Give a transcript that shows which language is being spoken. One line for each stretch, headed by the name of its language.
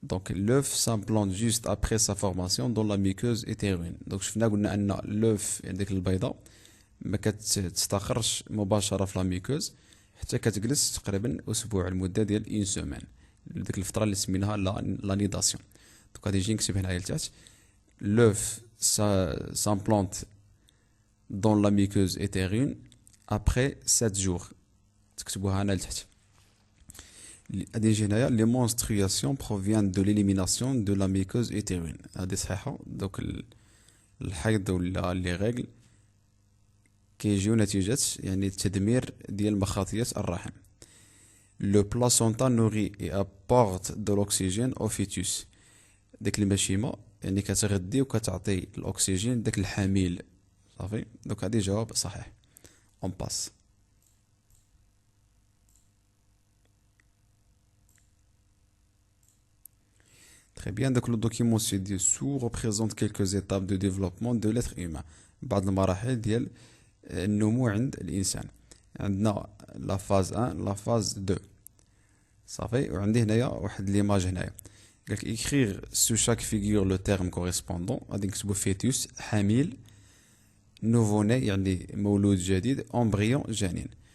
French: L'œuf s'implante juste après sa formation dans la muqueuse utérine.
Arabic: شفنا قلنا ان
French: l'œuf
Arabic: يعني ديك البيضة ما كتستقرش مباشرة في لا ميكوز حتى كتجلس تقريبا اسبوع، المدة ديال اون سومان، ديك الفترة اللي سميناها لا نيداسيون. غادي نجي نكتب هنايا لتحت.
French: L'œuf s'implante dans la muqueuse utérine après 7 jours.
Arabic: تكتبوها هنا لتحت. غادي نجي هنايا
French: les menstruations proviennent de l'élimination de la muqueuse utérine.
Arabic: هذه صحيحة. الحيض ولا لي غاكل كيجيو نتيجة يعني تدمير ديال مخاطية الرحم.
French: Le placenta nourrit et apporte de l'oxygène au fœtus.
Arabic: ديك المشيمة يعني كتغذي وكتعطي الأكسجين داك الحميل صافي. هذه جواب صحيح.
French: on passe. Très bien. Le document ci-dessous représente quelques étapes de développement de l'être humain.
Arabic: بعض المراحل ديال النمو عند الإنسان. عندنا لا فاز 1 لا فاز 2 صافي. وعندي هنايا واحد ليماج هنايا. قالك
French: écrire sous chaque figure le terme correspondant
Arabic: غادي نكتبو فيتوس حميل
French: nouveau-né
Arabic: يعني مولود جديد
French: embryon
Arabic: جنين.